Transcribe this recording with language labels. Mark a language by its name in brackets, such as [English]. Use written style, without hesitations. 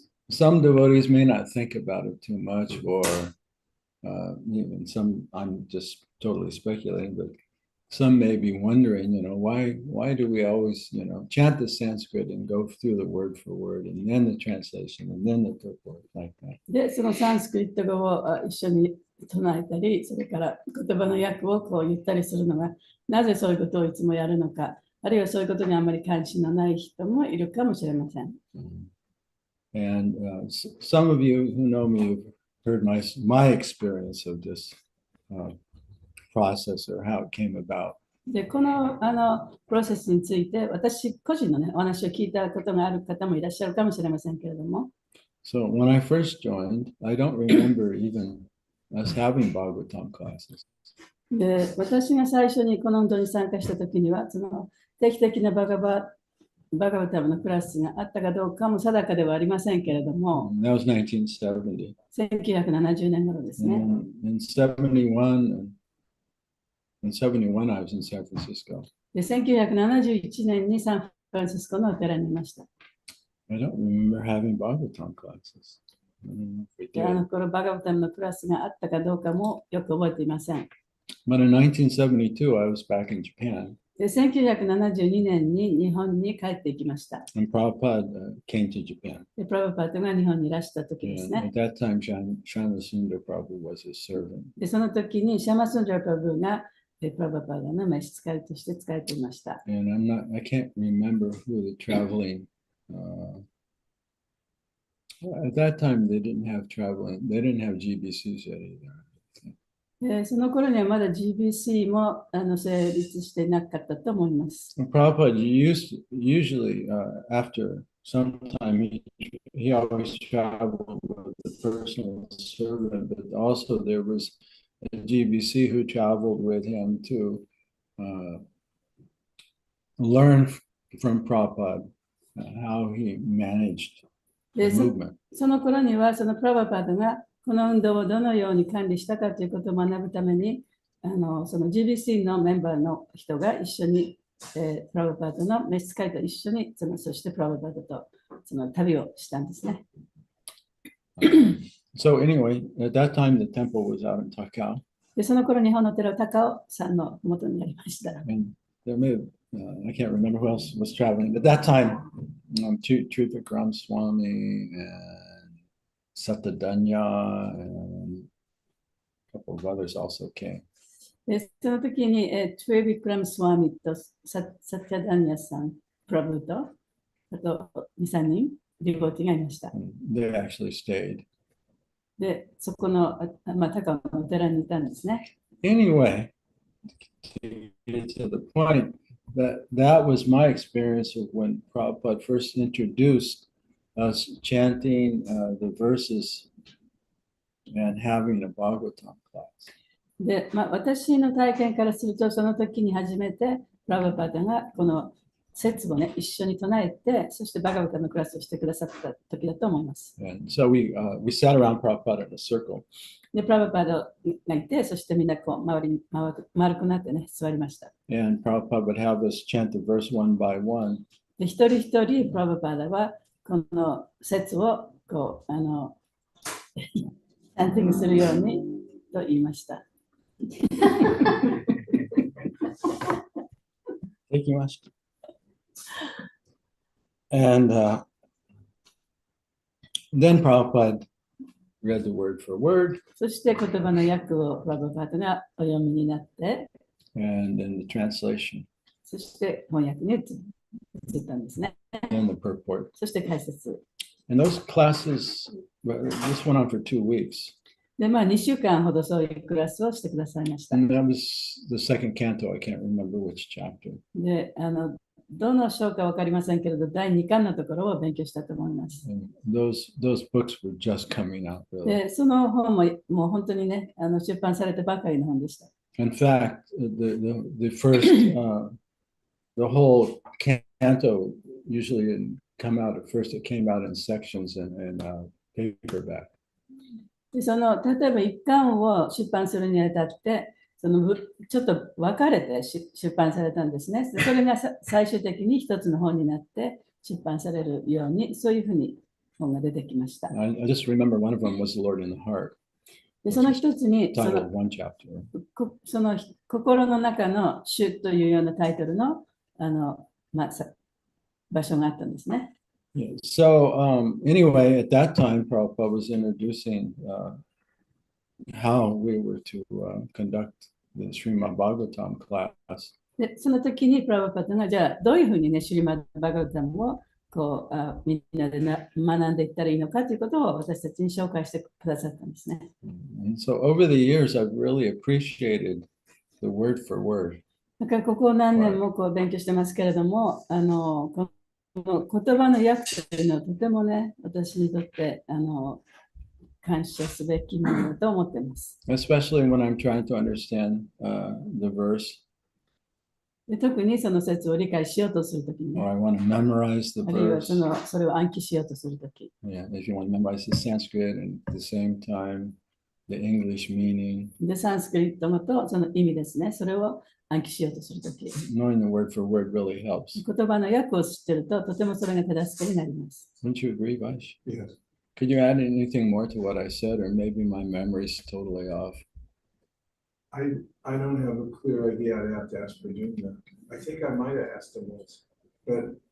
[English] Some devotees may not think about it too much, or even some, I'm just totally speculating, but some may be wondering, why do we always, chant the Sanskrit and go through the word for word, and then the translation, and then the purport, like that. [Japanese] で、そのサンスクリット語を一緒に唱えたり、それから言葉の訳をこう言ったりするのが、なぜそういうことをいつもやるのか、あるいはそういうことにあまり関心のない人もいるかもしれません。 [English] And some of you who know me have heard my experience of this process, or how it came about. [Japanese] で、このプロセスについて、私個人のね、お話を聞いたことがある方もいらっしゃるかもしれませんけれども、 [English] So when I first joined, I don't remember even us having Bhagavatam classes. [Japanese] で、私が最初にこの運動に参加したときには、その定期的なバガバタムのクラスがあったかどうかも定かではありませんけれども、 [English] That was 1970. [Japanese] 1970年頃ですね。 [English] In 71, in 71, I was in San Francisco. [Japanese] で、1971年にサンフランシスコのお寺にいました。 [English] I don't remember having Bhagavatam classes. I don't know if we [Japanese] で、 [English] did. [Japanese] このバガバタムのクラスがあったかどうかもよく覚えていません。 [English] But in 1972, I was back in Japan, [Japanese] で、1972年に日本に帰ってきました。 [English] and Prabhupada came to Japan. [Japanese] で、プラブパートが日本にいらした時です [English] And [Japanese] ね [English] at。that time, Shama Sundar Prabhu was his servant. [Japanese] で、その時にシャマスンジャープラブがプラブパートの召使いとして使えていました。 [English] And I can't remember who the traveling. At that time, they didn't have GBCs yet either. [Japanese] で、その頃にはまだ GBC も成立していなかったと思います。 [English] And Prabhupada usually after some time he always traveled with a personal servant, but also there was a GBC who traveled with him to learn from Prabhupada how he managed the [Japanese] で、 [English] movement. [Japanese] その頃にはそのプラブパートがこの運動をどのように管理したかということを学ぶために、その GBC のメンバーの人が一緒に、プラブパートの召使いと一緒に、そしてプラブパートとその旅をしたんですね。 [English] So anyway, at that time the temple was out in Takao, [Japanese] で、その頃日本の寺高尾さんの元にありました。 [English] and there may have, I can't remember who else was traveling. At that time, Trivikram Swami and SatyaDeva and a couple of others also came. [Japanese] で、その時に、トゥエビクラムスワミとサティダニアさん、プラブと、あと2、3人、ディボーティがいました。 [English] And they actually stayed. [Japanese] で、そこの、高尾のお寺にいたんですね。 [English] Anyway, to get to the point, that was my experience of when Prabhupada first introduced us chanting the verses and having a Bhagavatam class. [Japanese] で、私の体験からすると、その時に初めて、プラブパータがこの説をね、一緒に唱えて、そしてバガバタのクラスをしてくださった時だと思います。 [English] And so we sat around Prabhupada in a circle. [Japanese] で、プラブパータがいて、そしてみんなこう丸くなってね、座りました。 [English] And Prabhupada would have us chant the verse one by one. [Japanese] で、一人一人、プラブパータはこの説をこう、チャンティングするようにと言いました。できました。 [English] And then Prabhupada read the word for word. [Japanese] そして言葉の訳をプラブパートがお読みになって、 [English] and in the translation, [Japanese] そして翻訳に移ったんですね。 [English] and the purport. [Japanese] そして解説。 [English] And those classes, this went on for 2 weeks. [Japanese] で、2週間ほどそういうクラスをしてくださいました。 [English] And that was the second canto. I can't remember which chapter. [Japanese] で、どの章か分かりませんけれど、第2巻のところを勉強したと思います。 [English] And those books were just coming out. Really. [Japanese] で、その本ももう本当にね、出版されてばかりの本でした。 [English] In fact, the first, the whole canto usually come out at first. It came out in sections and paperback. [Japanese] で、例えば一巻を出版するにあたって、ちょっと分かれて出版されたんですね。それが最終的に一つの本になって出版されるように、そういうふうに本が出てきました。 [English] I just remember one of them was The Lord in the Heart. [Japanese] で、その一つに、 [English] Titled one chapter. [Japanese] その心の中の主というようなタイトルの、場所があったんですね。 [English] Yeah. So anyway, at that time, Prabhupada was introducing how we were to conduct the Srimad Bhagavatam class. [Japanese] で、その時にプラブパッドが、じゃあどういうふうにね、シリマッバガヴァタムをみんなで学んでいったらいいのかということを私たちに紹介してくださったんですね。 [English] And so over the years, I've really appreciated the word for word. [Japanese] だからここ何年も勉強してますけれども、この言葉の訳というのはとてもね、私にとって感謝すべきものだと思っています。 [English] Especially when I'm trying to understand the verse. [Japanese] で、特にその説を理解しようとするときに、ね、 [English] or I want to memorize the [Japanese] あるいは [English] verse. [Japanese] それを暗記しようとするとき。 [English] Yeah, if you want to memorize the Sanskrit and at the same time the English meaning. [Japanese] で、サンスクリット語とその意味ですね。それを暗記しようとするとき。 [English] Knowing the word for word really helps. [Japanese] 言葉の訳を知っていると、とてもそれが手助けになります。 [English] Don't you agree, Vash? Yes. Could you add anything more to what I said, or maybe my memory's totally off? I don't have a clear idea. I'd have to ask Virginia. I think I might have asked him once, but